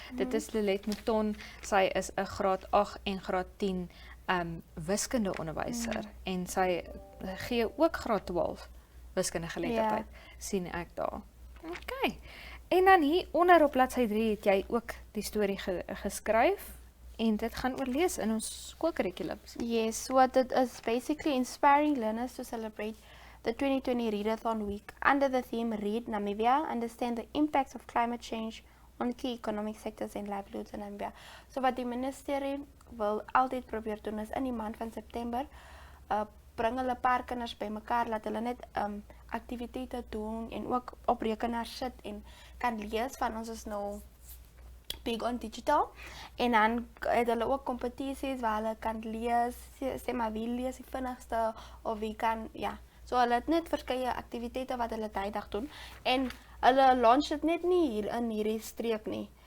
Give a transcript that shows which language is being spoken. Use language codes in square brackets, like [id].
[af] Dit is Lilet Mouton. Sy is 'n graad 8 en graad 10 wiskunde onderwyser en sy gee ook graad 12 wiskunde geletterdheid. Sien ek daar. Okay. En dan hier onder op bladsy 3 het jy ook die storie geskryf en dit gaan oorlees in ons skoolkurrikulums. [en] Yes, so [af] dit is [en] basically inspiring learners to celebrate the 2020 Readathon Week under the theme Read Namibia, understand the impacts of climate change on key economic sectors and livelihoods in Namibia. [af] So wat die ministerie wil altyd probeer doen is in die maand van September bring hulle 'n paar kinders bymekaar laat hulle net aktiwiteite doen en ook op rekenaars sit en kan lees van ons is nou [en] big on digital [af] en dan het hulle ook kompetisies waar hulle kan lees, sê maar wie lees die vinnigste of wie kan so hulle het net verskeie aktiwiteite wat hulle daai dag doen en hulle launch dit net nie hier in hierdie streek nie.